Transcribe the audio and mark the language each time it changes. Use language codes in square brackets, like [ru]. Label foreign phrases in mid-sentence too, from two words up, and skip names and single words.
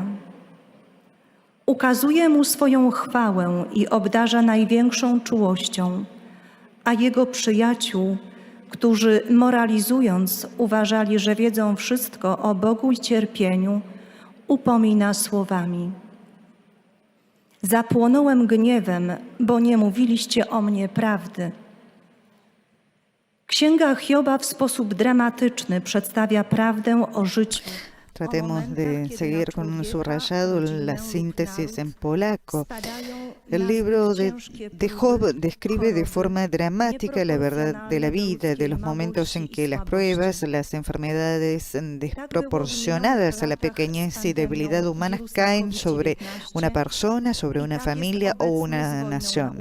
[pl] Ukazuje mu swoją chwałę i obdarza największą czułością, a jego przyjaciół, którzy moralizując uważali, że wiedzą wszystko o Bogu i cierpieniu, upomina słowami. Zapłonąłem gniewem, bo nie mówiliście o mnie prawdy. Księga Hioba w sposób dramatyczny przedstawia prawdę o życiu. [es] Tratemos de seguir con un subrayado la síntesis en polaco. El libro de Job describe de forma dramática la verdad de la vida, de los momentos en que las pruebas, las enfermedades desproporcionadas a la pequeñez y debilidad humanas caen sobre una persona, sobre una familia o una nación.